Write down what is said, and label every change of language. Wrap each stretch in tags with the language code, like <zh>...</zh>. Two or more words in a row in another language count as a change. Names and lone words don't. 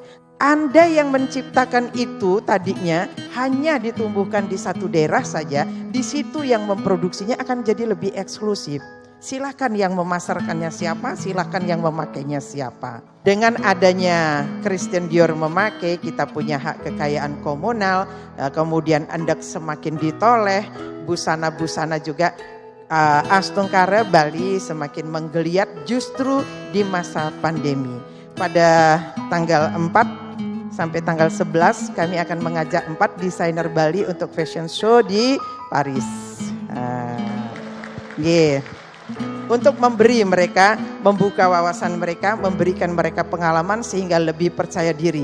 <id>Anda yang menciptakan itu tadinya hanya ditumbuhkan di satu daerah saja, di situ yang memproduksinya akan jadi lebih eksklusif. Silakan yang memasarkannya siapa, silakan yang memakainya siapa. Dengan adanya Christian Dior memakai, kita punya hak kekayaan komunal, kemudian Endek semakin ditoleh, busana-busana juga Astungkara Bali semakin menggeliat justru di masa pandemi. Pada tanggal 4 sampai tanggal 11 kami akan mengajak 4 desainer Bali untuk</id> <en>fashion show</en> <id>di Paris. Untuk memberi mereka, membuka wawasan mereka, memberikan mereka pengalaman sehingga lebih percaya diri.</id>